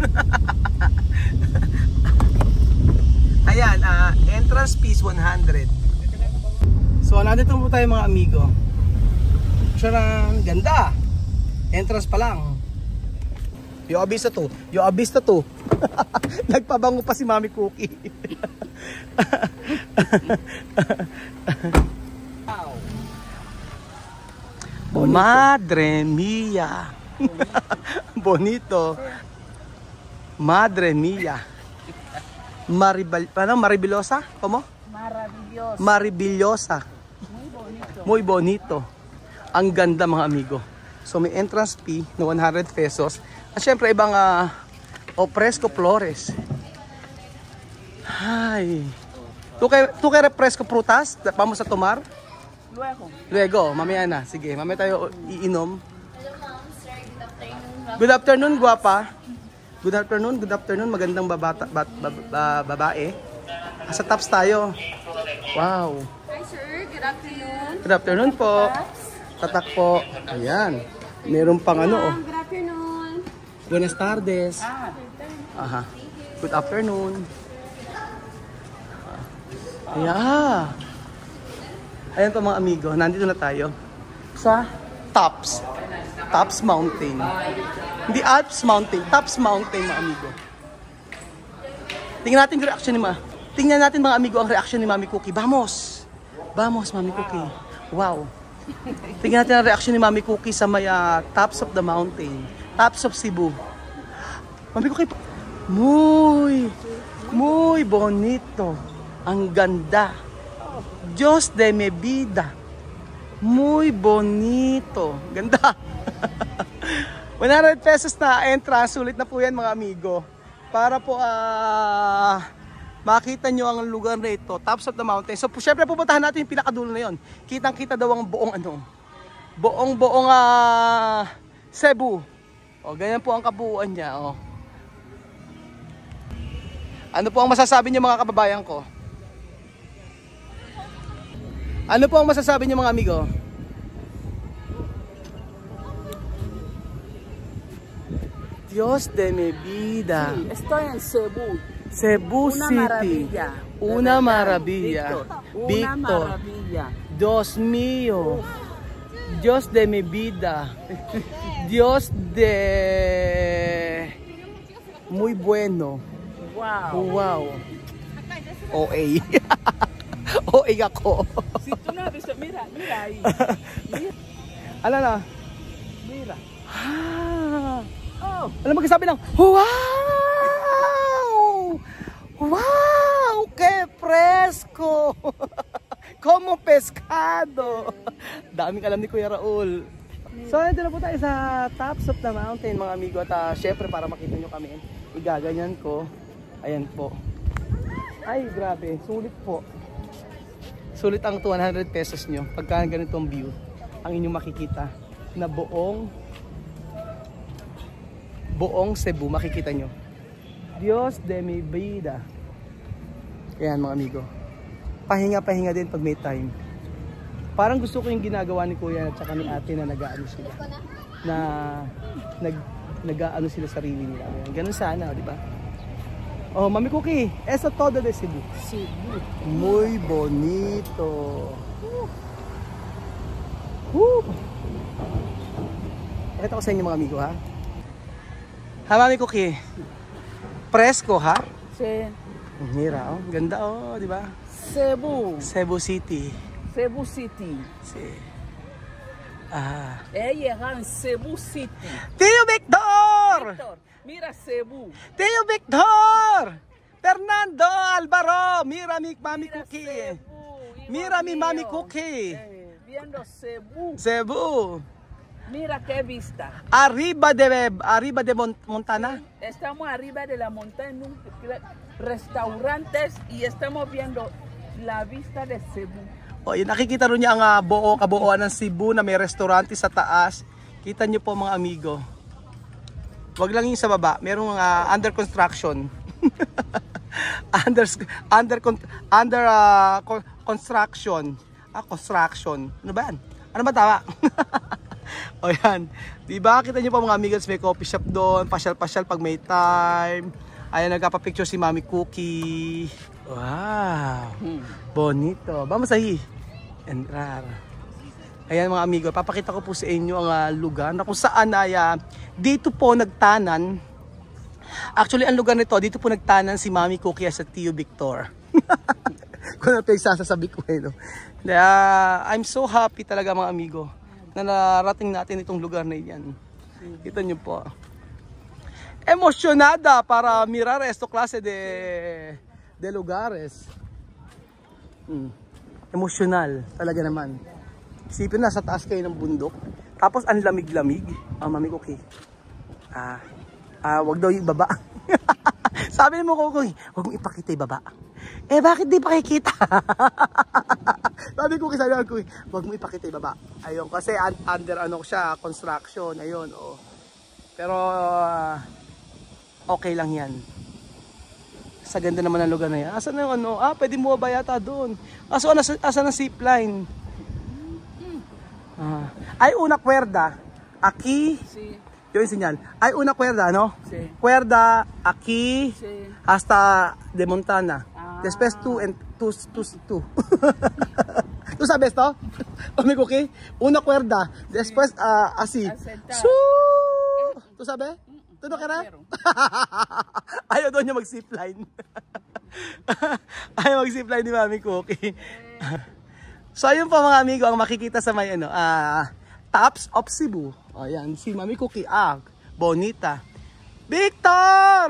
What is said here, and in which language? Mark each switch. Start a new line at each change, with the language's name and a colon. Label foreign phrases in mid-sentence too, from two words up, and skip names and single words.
English: Ayan, entrance fees 100.
Filipino: So, nandito po tayo mga amigo. Charan! Ganda! Entrance pa lang. Yung abis na to. Yung abis na to. Nagpabango pa si Mami Cookie.
Spanish: Madre mia. Bonito. Madre mia. Maribilosa? ¿Cómo? Maravilloso. Maribillosa. Muy bonito. Muy bonito.
Filipino: Ang ganda mga amigo. So may
English: entrance fee
Filipino: na 100 pesos. At syempre ibang Fresco Flores.
Spanish: Ay. Tu kay Fresco Frutas? Vamos a tomar? Luego. Luego,
Filipino: mamaya na. Sige, mamaya tayo iinom.
English: Hello ma'am, sir. Good afternoon. Good afternoon, guwapa. Good afternoon.
Filipino: Magandang babae. Sa Tops tayo.
English: Wow. Hi sir, good afternoon. Good afternoon
Filipino: po. Tatak po. Ayan. Meron pang
English: Good oh. afternoon.
Spanish: Buenas tardes.
English: Aha. Good afternoon. Yeah.
Filipino: Ayan po mga amigo, nandito na tayo sa Tops. Tops Mountain. Hindi Alps Mountain, Tops Mountain mga amigo. Tingnan natin yung reaction ni Tingnan natin mga amigo ang reaction ni Mami Cookie. Vamos! Vamos Mami Cookie. Wow. Tingnan natin ang reaction ni Mami Cookie sa may Tops of the Mountain. Tops of Cebu.
Spanish: Mami Cookie, muy bonito.
Filipino: Ang ganda.
Spanish: Diyos de mi vida. Muy bonito.
Filipino: Ganda. 100 pesos na entrance. Sulit na po yan mga amigo. Para po makita nyo ang lugar na ito. Tops of the mountain. So syempre pupuntahan natin yung pinakadulo na yun. Kitang kita daw ang buong buong Cebu. O ganyan po ang kabuuan niya. O. Ano po ang masasabi niyo mga kababayan ko? Ano po ang masasabi niyo mga amigo?
Spanish: Dios de mi vida. Sí, estoy en Cebu. Cebu Una City. maravilla. Una maravilla. Una maravilla. Dios mío. Dios de mi vida. Dios de muy bueno.
English: Wow.
Filipino: Wow. OA. OA ako.
Spanish: Si tú no has visto, mira ahí. Mira.
Filipino: Ala na.
Spanish: Mira. Oh.
Filipino: Alam mo magsasabi ng wow!
Spanish: Wow! Que fresco! como pescado.
Filipino: Daming alam ni Kuya Raul. So, nandito na po tayo sa
English: tops of the mountain,
Filipino: mga amigo. At syempre, para makita nyo kami, igaganyan ko. Ayan po. Ay, grabe. Sulit po. Sulit ang 200 pesos nyo. Pagka ganitong view, ang inyong makikita na buong Cebu, makikita nyo.
Spanish: Dios de mi vida.
Filipino: Ayan, mga amigo. Pahinga-pahinga din pag may time. Parang gusto ko yung ginagawa ni Kuya at saka ni Ate na nag-aano sila. Nag-aano sila sarili nila. Ganun sana, di ba? Oh, Mami Cookie,
Spanish: eso todo de Cebu. Cebu. Muy bonito.
Filipino: Pakita ko sa inyo mga amigo, ha? Ha, Mami Cookie? Presko, ha?
Spanish: Sí. Mira,
Filipino: oh. Ganda, oh, di ba?
Spanish: Cebu. Cebu City. Cebu City. Sí. Ah. Ella en Cebu City. Tío Victor! Víctor, mira Cebu. Tío Victor! Fernando Alvaro! Mira mi Mami Cookie. Cebu. Mira mi Igual Mami mío. Cookie. Viendo Cebu. Cebu. Mira qué vista. Arriba de Montana. Estamos arriba de la montaña en un restaurantes y estamos viendo la vista de Cebu.
Filipino: O, yun, nakikita rin niya ang kabuuan ng Cebu na may restaurante sa taas. Kita niyo po mga amigo. Wag lang yung sa baba.
English: Merong under construction. Construction.
Filipino: Construction. Ano ba yan? Ano ba tama? O yan. Diba? Kita niyo po mga amigos, may
English: coffee shop
Filipino: doon. Pasyal-pasyal pag may time. Ayan, nagpapicture si Mami Cookie.
Spanish: Wow. Bonito. Vamos ahí. Entrar.
Filipino: Ayan mga amigo, papakita ko po sa inyo ang lugar na kung saan ay dito po nagtanan. Actually, ang lugar nito, dito po nagtanan si Mami Cookie sa Tío Victor. Kung ano pa yung sasasabi ko eh, no?
English: I'm so happy
Filipino: talaga mga amigo na narating natin itong lugar na yan. Kita nyo po.
Spanish: Emocionada para mirar esta klase de lugares.
Filipino: Emosyonal talaga naman. Isipin na sa taas kayo ng bundok. Tapos ang lamig-lamig. Mami Cookie. Wag daw yung baba. Sabi mo Cookie, wag mo ipakita yung baba. Eh bakit di pakikita? Sabi Cookie, wag mo ipakita yung baba. Ayun, kasi under ano siya, construction. Ayun, oh. Pero okay lang yan. Sa ganda naman ng lugar na yan. Asan na yung ano? Pwede mo ba yata doon? Asan ang zipline?
Spanish: Hay una cuerda. Aquí. Sí. Yung sinyal. Hay una cuerda, no? Sí. Cuerda aquí Sí. hasta de Montana. Después tú. ¿Tú sabes to? Mami Cookie? Una cuerda. Después así. ¿Tú sabes? ¿Tú no kera?
Filipino: Ayaw doon niya mag-zipline. Ayaw mag-zipline ni Mami Cookie. So ayun po mga amigo, ang makikita sa may tops of Cebu. O yan, si Mami Cookie. Bonita. Victor!